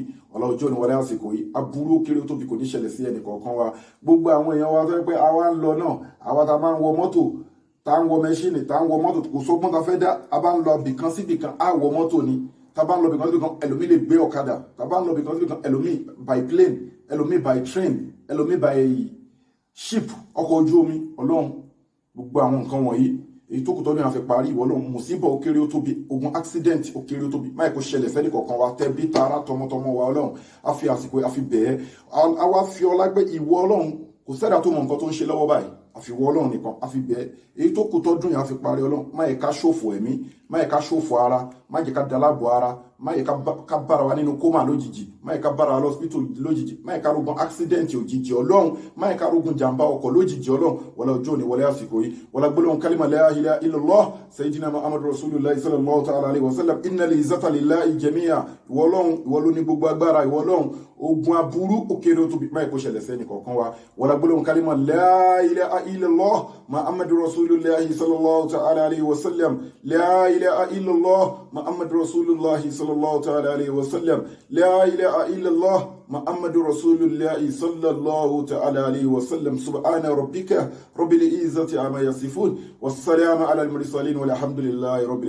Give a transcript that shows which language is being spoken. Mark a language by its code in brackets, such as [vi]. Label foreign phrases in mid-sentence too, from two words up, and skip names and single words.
[yo] Ọlọ́jọ́ ni wọlé àsìkò yìí, aburú ó kéré ó tóbi kò ní ṣẹlẹ̀ sí ẹnì kọ̀ọ̀kan wa. Gbogbo àwọn èèyàn wa tó yẹ pé àwa ń lọ náà, àwa tá máa ń wọ mọ́tò, tá ń wọ mẹ́ṣíìnì, tá ń wọ mọ́tò, kò sọ́gbọ́n tá fẹ́ dá. A bá ń lọ bìkan sí bìkan, á wọ mọ́tò ni. Tá bá ń lọ bìkan sí bìkan, ẹlòmíì lè gbé ọ̀kadà. Tá bá ń lọ bìkan sí bìkan, ẹlòmíì [en] by plane, [yo] ẹlòmíì [en] by train, [yo] ẹlòmíì [en] by ship [yo] ọkọ̀ ojú omi. Ọlọ́run gbogbo àwọn nǹkan wọ̀nyí èyí tó kù tó ní àfi parí ìwọ Ọlọ́run, mùsíbà ó kéré ó tóbi, ogun accident ó kéré ó tóbi, máì kó ṣẹlẹ̀ fẹ́ni kọ̀ọ̀kan wa, tẹbí tará tọmọtọmọ wa. Ọlọ́run a fi àsìkò a fi bẹ̀ẹ́, a wá fi ọlá gbé ìwọ Ọlọ́run. Kò sẹ́dá tó mọ nǹkan tó ń ṣe lọ́wọ́ báyìí, àfi ìwọ Ọlọ́run nìkan a fi bẹ̀ẹ́. Èyí tó kù tọ́dún yẹn a fi parí Ọlọ́run, má yẹ ká ṣòfò ẹ̀mí, má yẹ ká ṣòfò ara, má yẹ ká dalábọ̀ ara, má yẹ ká bára wa nínú kómà lójijì, má yẹ ká bára wa lọ́sípítù lójijì, má yẹ ká rogun accident òjijì Ọlọ́run, má yẹ ká rogun jàǹbá ọkọ̀ lójijì Ọlọ́run. Wọlé ọjọ́ ni wọlé àsìkò yìí, wọlé gbólóhùn kálímà [ar] لا إله إلا الله سيدنا محمد رسول الله صلى الله تعالى عليه وسلم إن العزة لله جميعا. Ìwọ Ọlọ́run ìwọ ló ní gbogbo agbára. Ìwọ Ọlọ́run ogun aburú ó kéré ó tóbi, má yẹ kó ṣẹlẹ̀ sẹ́ni kọ̀ọ̀kan wa. [yo] Wọlé gbólóhùn kálímà [ar] لا إله إلا الله محمد رسول الله صلى الله تعالى عليه وسلم لا إله إلا الله محمد رسول الله صلى الله تعالى عليه وسلم لا إله إلا الله محمد رسول الله صلى الله تعالى عليه وسلم. سبحان ربك رب العزة عما يصفون والسلام على المرسلين والحمد لله رب العالمين.